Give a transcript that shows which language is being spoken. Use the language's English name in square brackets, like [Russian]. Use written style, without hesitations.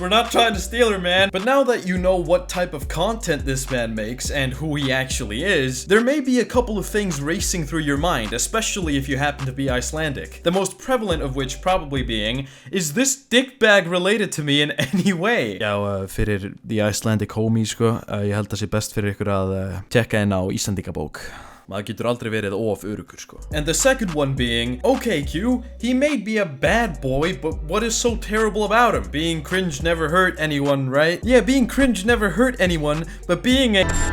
[English] We're not trying to steal her, man. But now that you know what type of content this man makes and who he actually is, there may be a couple of things racing through your mind, especially if you happen to be Icelandic. The most prevalent of which probably being, is this dickbag related to me in any way? [Icelandic] Já, fyrir [English] the Icelandic homie, [Icelandic] sko, ég held að sé best fyrir ykkur að tjekka inn á Íslendingabók. Maður getur aldrei verið of örugur, sko. [English] And the second one being, okay Q, he may be a bad boy, but what is so terrible about him? Being cringe never hurt anyone, right? Yeah, being cringe never hurt anyone, but being a...